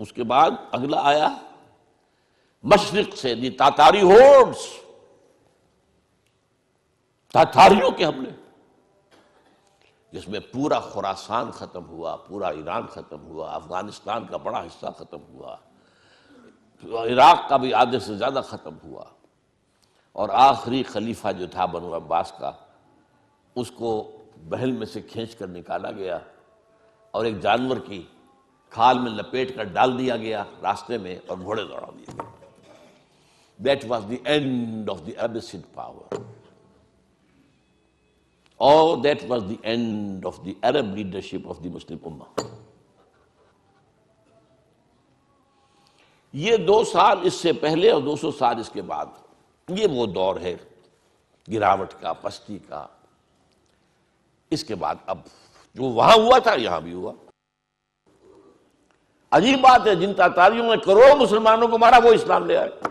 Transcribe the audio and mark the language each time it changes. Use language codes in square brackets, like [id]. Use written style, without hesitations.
[ur] اس کے بعد اگلا آیا مشرق سے دی تاتاری ہورڈز، تاتاریوں کے حملے، جس میں پورا خراسان ختم ہوا، پورا ایران ختم ہوا، افغانستان کا بڑا حصہ ختم ہوا، عراق کا بھی آدھے سے زیادہ ختم ہوا. اور آخری خلیفہ جو تھا بنو عباس کا، اس کو محل میں سے کھینچ کر نکالا گیا اور ایک جانور کی کھال میں لپیٹ کر ڈال دیا گیا راستے میں، اور گھوڑے دوڑا دیے گئے. [en] That was the end of the Abbasid power. Or that was the end of the Arab leadership of the Muslim Ummah. [ur] یہ 2 سال اس سے پہلے اور 200 سال اس کے بعد، یہ وہ دور ہے گراوٹ کا، پستی کا. اس کے بعد اب جو وہاں ہوا تھا یہاں بھی ہوا. عجیب بات ہے، جن تاتاریوں نے کروڑوں مسلمانوں کو مارا وہ اسلام لے آئے.